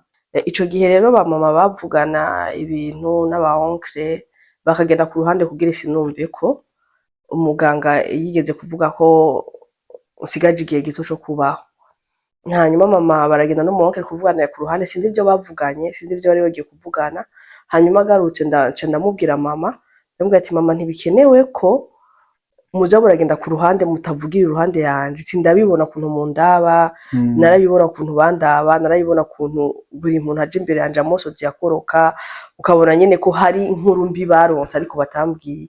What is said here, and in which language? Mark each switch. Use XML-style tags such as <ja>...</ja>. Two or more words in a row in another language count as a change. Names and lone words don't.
<rn>Ico gihe rero ba mama bavugana ibintu n'aba onkle bakagenda ku ruhande kugira sinumve ko umuganga yigeze kuvuga ko usigaje igihe gito cyo kubaho. Hanyuma mama baragenda no mu onkle kuvuganira ku ruhande, sinzi ibyo bavuganye, sinzi ibyo bari bagiye kuvugana. Hanyuma agarutse ndamubwira mama, ndamubwira ati mama ntibikenewe ko muza muragenda ku ruhande mutavugira iruhande yanje, ndabibona kuntu mundaba, narabibona kuntu bandaba, narabibona kuntu buri muntu aje imbere yanje amosozi yakoroka, ukabona nyene ko hari inkuru mbi baronse ariko batambwiye.</rn>